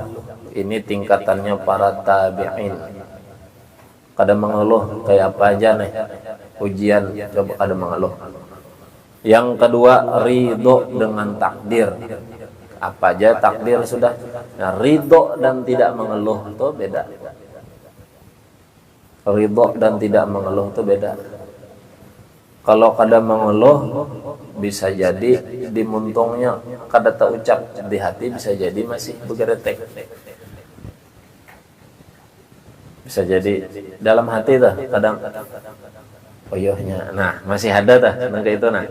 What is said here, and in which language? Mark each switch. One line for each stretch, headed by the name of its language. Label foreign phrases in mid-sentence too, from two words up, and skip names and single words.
Banjar: Ini tingkatannya para tabi'in. Kada mengeluh kayak apa aja nih ujian, coba kada mengeluh. Yang kedua, ridho dengan takdir. Apa aja takdir sudah. Nah, ridho dan tidak mengeluh itu beda. Ridho dan tidak mengeluh itu beda. Kalau kada mengeluh, bisa jadi di muntungnya kada terucap, di hati bisa jadi masih begeretek. Bisa jadi dalam hati tuh kadang oyohnya, nah masih ada tuh nangka itu nah.